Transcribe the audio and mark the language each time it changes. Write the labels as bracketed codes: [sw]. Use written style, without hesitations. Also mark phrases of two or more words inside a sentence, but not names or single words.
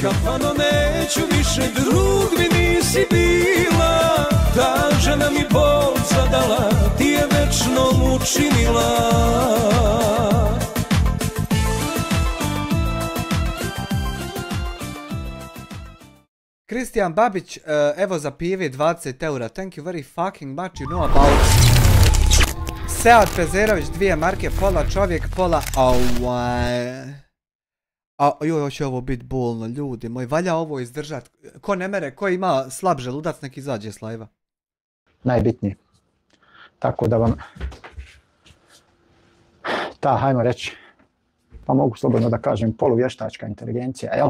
[sr] Kafano, neću više, drug mi nisi bila, ta žena mi bol zadala, ti je večnom učinila. [bs] Kristijan Babić, evo za pive 20 eura. [en] Thank you very fucking much, you know about. [bs] Sead Pezerović, 2 marke, pola čovjek, pola... Joj, će ovo biti bolno, ljudi moji. Valja ovo izdržat. Ko ne mere, ko ima slab želudac, nek izađe s live-a. Najbitnije. Tako da vam ta, hajmo reći, pa mogu slobodno da kažem, poluvještačka inteligencija, jel?